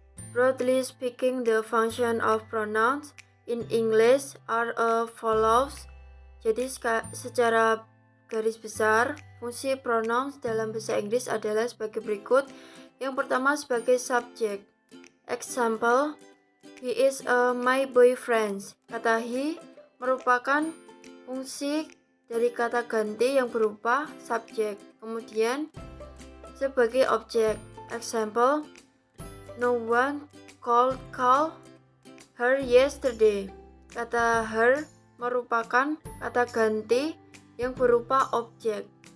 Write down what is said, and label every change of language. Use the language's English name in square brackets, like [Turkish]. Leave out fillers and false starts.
[English] Broadly speaking, the function of pronouns in English are as follows. [Indonesian] Jadi secara garis besar, fungsi pronouns dalam bahasa Inggris adalah sebagai berikut. Yang pertama sebagai subjek. [English] Example: He is my boyfriend. [Indonesian] Kata he merupakan fungsi dari kata ganti yang berupa subjek. Kemudian sebagai objek. [English] Example: No one called her yesterday. [Indonesian] Kata her merupakan kata ganti yang berupa objek.